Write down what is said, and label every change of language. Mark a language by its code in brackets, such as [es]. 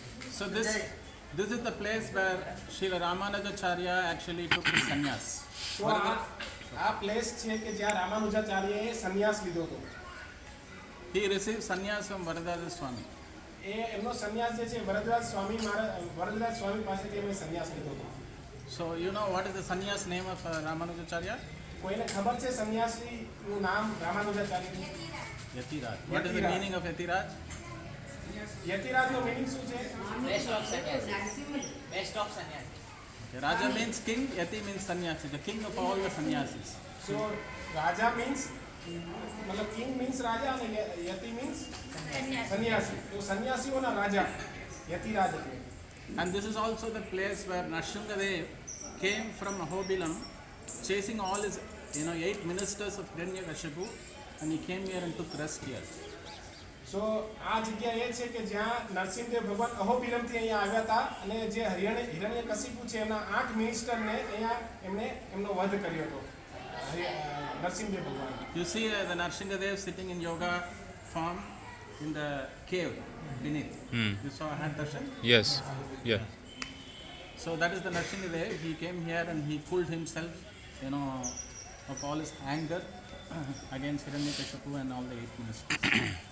[en] So this is the place where Srila Ramanujacharya actually took his sannyas. [gu] તો આ [en] place [gu] છે કે જ્યાં રામાનુજાચાર્યએ સંન્યાસ લીધો હતો. [en] He received sannyas from Varadaraja Swami. [gu] એ એમનો સંન્યાસ જે છે વરદરાજ સ્વામી પાસેથી એમણે સંન્યાસ લીધો હતો. [en] So what is the sannyas name of Ramanujacharya? [gu] કોઈને ખબર છે સંન્યાસીનું નામ રામાનુજાચાર્યનું? [en] Yatiraj. What is the meaning of Yatiraj? [gu] યતિરાજનો [en] meaning [gu] શું છે? [en] Best of sannyasi. Okay, Raja means king, Yati means sannyasi, the king of all the sannyasis. So [gu] Raja [en] means [gu] મતલબ [en] king means [gu] રાજા અને Yati means સન્યાસી. તો સન્યાસીઓના રાજા યતિરાજ એટલે. [en] And this is also the place where Nrsimhadev came from Ahobilam, chasing all his 8 ministers of Hiranyakashipu, and he came here and took rest here. [gu] સો આ જગ્યા એ છે કે જ્યાં નરસિંહદેવ ભગવાન અહોબિલમથી અહીંયા આવ્યા હતા અને જે હિરણ્યકશિપુ છે એમના 8 [en] મિનિસ્ટરને [gu] અહીંયા એમણે એમનો વધ કર્યો હતો નરસિંહદેવ ભગવાન. [en] You see the Nrsimhadev sitting in yoga form in the cave beneath. You saw hand darshan? Yes. Yeah. So that is the Nrsimhadev. He came here and he cooled himself, of all his anger against Hiranyakashipu and all the 8 ministers.